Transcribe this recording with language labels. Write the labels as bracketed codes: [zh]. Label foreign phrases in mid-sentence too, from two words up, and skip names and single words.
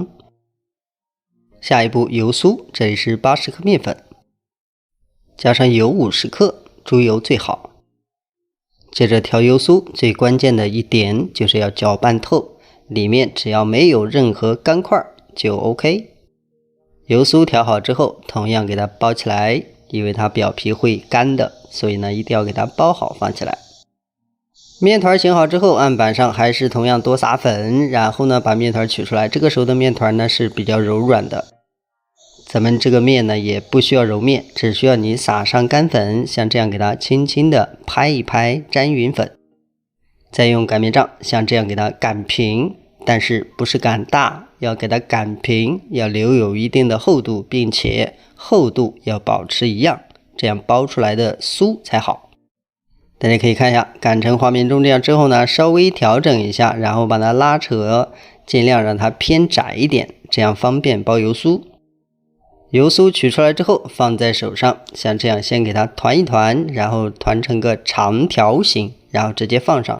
[zh] 下一步油酥，這裡是80克面粉，加上油50克，豬油最好。接着調油酥，最關鍵的一點就是要攪拌透，裡面只要沒有任何乾塊就 OK。油酥調好之後，同樣給它包起來，因為它表皮會乾的，所以呢一定要給它包好放起來。面团醒好之後，案板上還是同樣多撒粉，然後呢把面团取出來。這個時候的面团呢是比較柔軟的，咱們這個面呢也不需要揉面，只需要你撒上乾粉，像這樣給它輕輕的拍一拍，沾匀粉。再用擀面杖像這樣給它擀平，但是不是擀大，要給它擀平，要留有一定的厚度，并且厚度要保持一樣，這樣包出來的酥才好。大家可以看一下，擀成畫面中這樣之後呢，稍微調整一下，然後把它拉扯，盡量讓它偏窄一點，這樣方便包油酥。油酥取出來之後，放在手上，像這樣先給它團一團，然後團成個長條形，然後直接放上。